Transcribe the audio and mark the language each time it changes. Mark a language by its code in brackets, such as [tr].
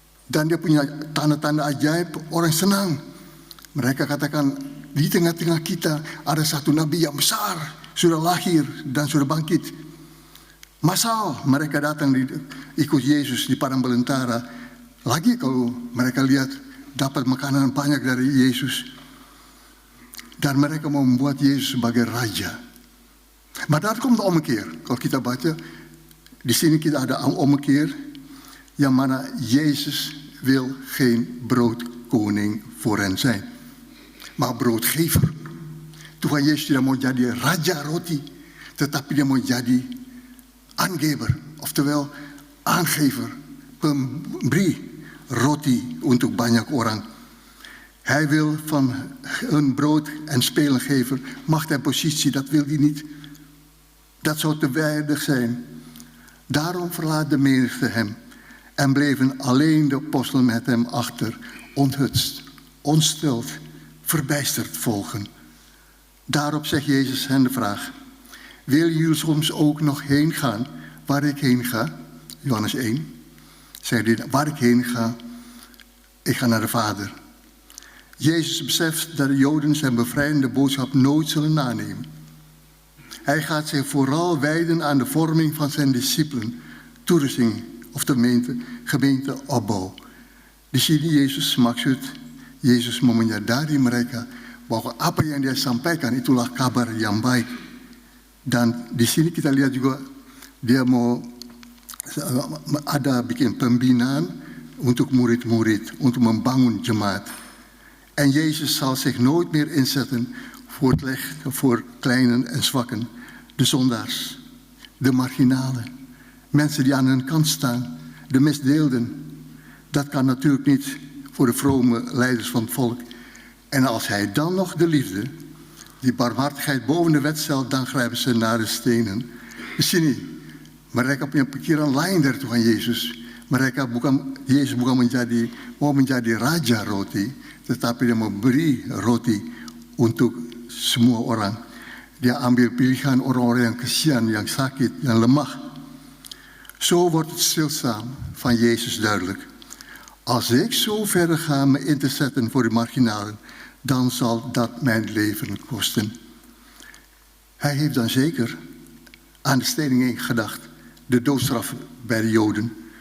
[id] Dan dia punya tanda-tanda ajaib, orang senang. Mereka katakan, di tengah-tengah kita ada satu nabi yang besar, sudah lahir dan sudah bangkit. Massal mereka datang ikut Yesus di padang belantara. Lagi kalau mereka lihat dapat makanan banyak dari Yesus. Dan mereka mau membuat Yesus sebagai raja. [nl] Maar daar komt de ommekeer. [id] Kalau kita baca, di sini kita ada ommekeer. Yang mana [nl] Jezus wil geen broodkoning voor hen zijn. Maar broodgever. [id] Tuhan Yesus tidak mau jadi raja roti. Tetapi dia mau jadi aangever. [nl] Oftewel aangever. [id] Pemberi roti untuk banyak orang. [nl] Hij wil van hun brood en spelengever macht en positie. Dat wil hij niet. Dat zou te weinig zijn. Daarom verlaat de menigte hem. En bleven alleen de apostelen met hem achter, onthutst, ontsteld, verbijsterd volgen. Daarop zegt Jezus hen de vraag. wil jullie soms ook nog heen gaan waar ik heen ga? Johannes 1. Zegt hij, waar ik heen ga, ik ga naar de Vader. Jezus beseft dat de Joden zijn bevrijdende boodschap nooit zullen nanemen. Hij gaat zich vooral wijden aan de vorming van zijn discipelen, toerusting of de gemeenteopbouw. [id] Di sini Yesus maksud Yesus mau menyadari mereka bahwa apa yang dia sampaikan itulah kabar yang baik. Dan di sini kita lihat juga dia mau ada bikin pembinaan untuk murid-murid, untuk membangun jemaat. [nl] En Jezus zal zich nooit meer inzetten voor kleinen en zwakken, de zondaars, de marginalen, mensen die aan hun kant staan, de misdeelden. Dat kan natuurlijk niet voor de vrome leiders van het volk. En als hij dan nog de liefde, die barmhartigheid boven de wet stelt, dan grijpen ze naar de stenen. [id] Di sini mereka punya pikiran lain dari Tuhan Yesus. Yesus bukan mau menjadi raja roti, tetapi dia memberi roti untuk semua orang. Dia ambil pilihan orang-orang yang kesian, yang sakit, yang lemah. [nl] Zo wordt het stilstaan van Jezus duidelijk. Als ik zo verder ga me in te zetten voor de marginalen, dan zal dat mijn leven kosten. Hij heeft dan zeker aan de stening gedacht, de doodstraf bij de Joden.